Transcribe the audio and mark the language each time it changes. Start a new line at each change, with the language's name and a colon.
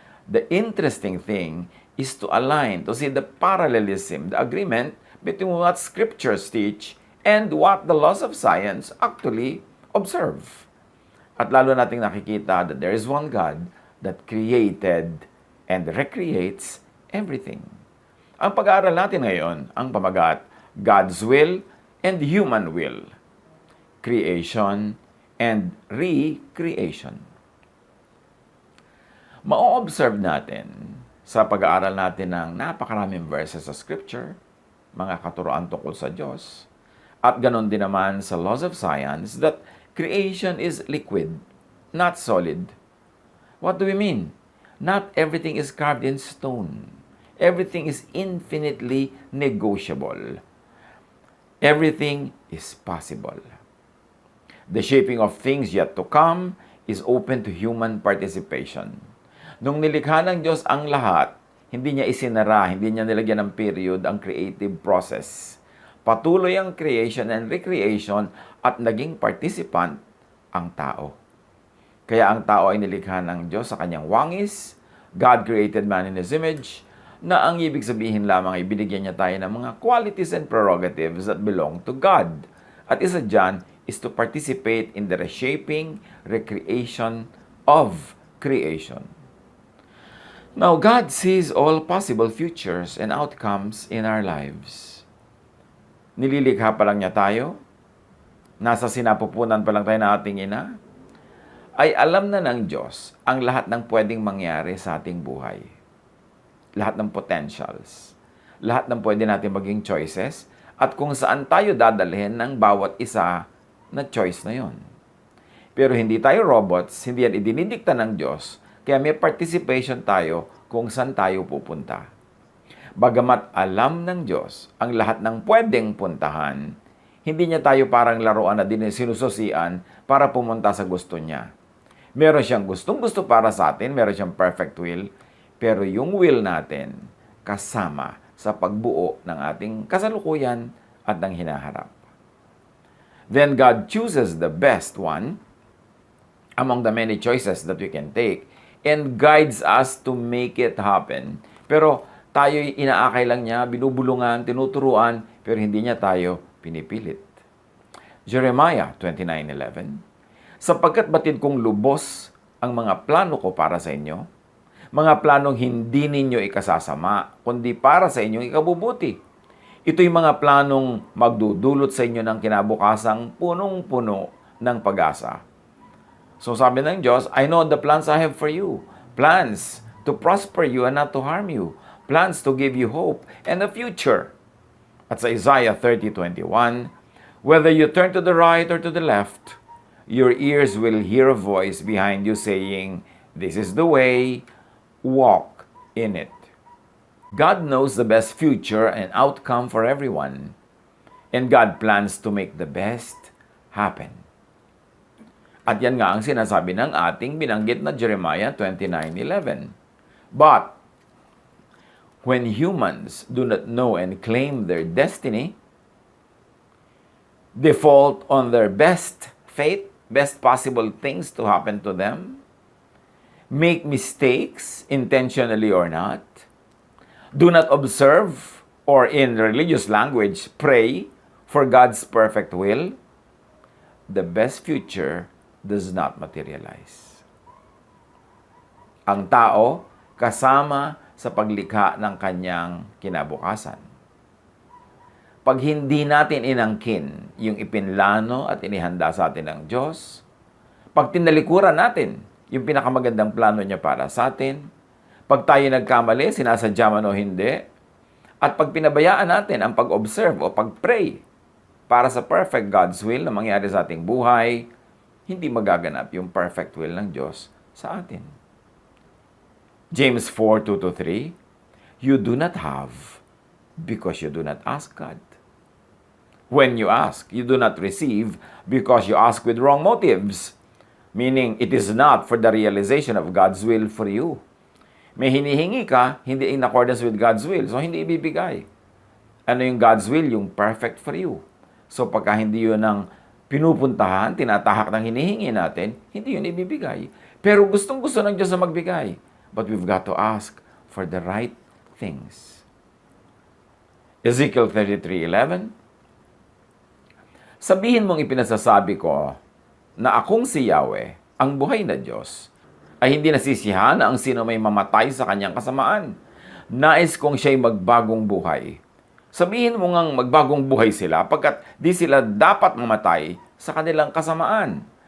English: The interesting thing is to align, to see the parallelism, the agreement between what scriptures teach and what the laws of science actually observe.
Filipino: At lalo nating nakikita
English: that there is one God that created and recreates everything.
Filipino: Ang pag-aaral natin ngayon, ang pamagat,
English: God's will and human will. Creation and recreation.
Filipino: Ma-observe natin sa pag-aaral natin ng napakaraming verses sa Scripture, mga katuroan tungkol sa Diyos, at ganon din naman sa
English: laws of science that creation is liquid, not solid. What do we mean? Not everything is carved in stone. Everything is infinitely negotiable. Everything is possible. The shaping of things yet to come is open to human participation.
Filipino: Nung nilikha ng Diyos ang lahat, hindi niya isinara, hindi niya nilagyan ng period ang creative process. Patuloy ang
English: creation and recreation
Filipino: at naging participant ang tao. Kaya ang tao ay nilikha ng Diyos sa kanyang wangis.
English: God created man in His image,
Filipino: na ang ibig sabihin lamang ay binigyan niya tayo ng mga
English: qualities and prerogatives that belong to God.
Filipino: At isa dyan
English: is to participate in the reshaping, recreation of creation. Now, God sees all possible futures and outcomes in our lives.
Filipino: Nililikha pa lang niya tayo, nasa sinapupunan pa lang tayo ng ating ina, ay alam na ng Diyos ang lahat ng pwedeng mangyari sa ating buhay. Lahat ng potentials. Lahat ng pwede natin maging choices at kung saan tayo dadalhin ng bawat isa na choice na yon. Pero hindi tayo robots, hindi yan idinidikta ng Diyos, kaya may participation tayo kung saan tayo pupunta. Bagamat alam ng Diyos ang lahat ng pwedeng puntahan, hindi niya tayo parang laruan na din sinususian para pumunta sa gusto niya. Meron siyang gustong-gusto para sa atin, meron siyang perfect will, pero yung will natin kasama sa pagbuo ng ating kasalukuyan at ng hinaharap.
English: Then God chooses the best one among the many choices that we can take and guides us to make it happen.
Filipino: Pero tayo'y inaakay lang niya, binubulungan, tinuturuan, pero hindi niya tayo pinipilit. Jeremiah 29:11, sapagkat batid kong lubos ang mga plano ko para sa inyo, mga planong hindi ninyo ikasasama, kundi para sa inyong ikabubuti. Ito'y mga planong magdudulot sa inyo ng kinabukasang punong-puno ng pag-asa. So sabi ng Diyos,
English: I know the plans I have for you. Plans to prosper you and not to harm you. Plans to give you hope and a future.
Filipino: At sa
English: Isaiah 30:21, Whether you turn to the right or to the left, your ears will hear a voice behind you saying, "This is the way, walk in it." God knows the best future and outcome for everyone, and God plans to make the best happen.
Filipino: At yan nga ang sinasabi ng ating binanggit na Jeremiah 29:11.
English: But when humans do not know and claim their destiny, default on their best fate, best possible things to happen to them, make mistakes intentionally or not, do not observe, or in religious language, pray for God's perfect will, the best future does not materialize.
Filipino: Ang tao kasama sa paglikha ng kanyang kinabukasan. Pag hindi natin inangkin yung ipinlano at inihanda sa atin ng Diyos, pag tinalikuran natin yung pinakamagandang plano niya para sa atin, pag tayo nagkamali, sinasadya man o hindi, at pag pinabayaan natin ang pag-observe o pag-pray para sa perfect God's will na mangyari sa ating buhay, hindi magaganap yung perfect will ng Diyos sa atin.
English: James 4:2-3, you do not have because you do not ask God. When you ask, you do not receive because you ask with wrong motives, meaning it is not for the realization of God's will for you.
Filipino: May hinihingi ka, hindi
English: in accordance with God's will,
Filipino: so hindi ibibigay. Ano yung God's will? Yung perfect for you. So pagka hindi yun ang pinupuntahan, tinatahak ng hinihingi natin, hindi yun ibibigay. Pero gustong-gusto ng Diyos na magbigay.
English: But we've got to ask for the right things.
Filipino: Ezekiel 33:11, sabihin mong ipinasasabi ko na akong si Yahweh, ang buhay na Diyos, ay hindi nasisiyahan na ang sino may mamatay sa kanyang kasamaan. Nais kong siya'y magbagong buhay. Sabihin mo ngang magbagong buhay sila pagkat di sila dapat mamatay sa kanilang kasamaan.